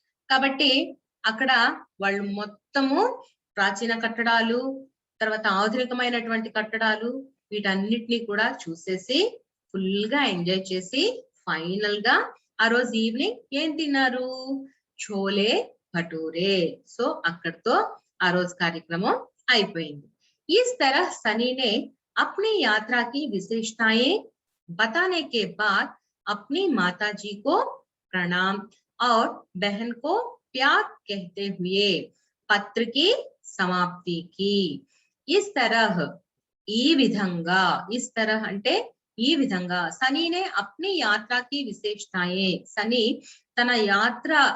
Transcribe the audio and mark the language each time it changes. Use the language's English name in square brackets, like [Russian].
[Telugu] కాబట్టి అక్కడ వాళ్ళు మొత్తము ప్రాచీన కట్టడాలు, తర్వాత ఆధునికమైనటువంటి కట్టడాలు, వీటన్నిటిని కూడా చూసేసి ఫుల్ గా ఎంజాయ్ చేసి ఫైనల్ గా ఆ రోజు ఈవినింగ్ ఏం తిన్నారు? చోలే భటూరే. సో అక్కడితో ఆ రోజు కార్యక్రమం అయిపోయింది. [Hindi] इस तरह सनी ने अपनी यात्रा की विशेषताएं बताने के बाद अपनी माताजी को प्रणाम और बहन को प्यार कहते हुए पत्र की समाप्ति की. इस तरह [Telugu] ఈ విధంగా, [Hindi] इस तरह [Telugu] అంటే ఈ విధంగా, సనీ [Hindi] నే అప్ని యాత్రాకి విశేషతాయే, [Telugu] సనీ తన యాత్ర